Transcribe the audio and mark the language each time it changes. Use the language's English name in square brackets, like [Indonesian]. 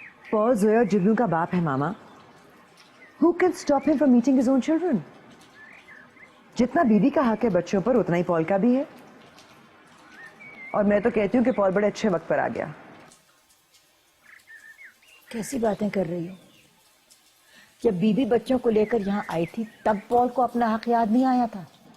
[Hindi] Paul Zoya और जुगनू का बाप है मामा। [English] Who can stop him from meeting his own children? [Hindi] जितना बीबी का हक है बच्चों पर, उतना ही पॉल का भी है। और मैं तो कहती हूँ कि पॉल बड़े अच्छे वक्त पर आ गया। कैसी बातें कर रही हो? जब बीबी बच्चों को लेकर यहाँ आई थी तब पॉल को अपना हक याद नहीं आया था?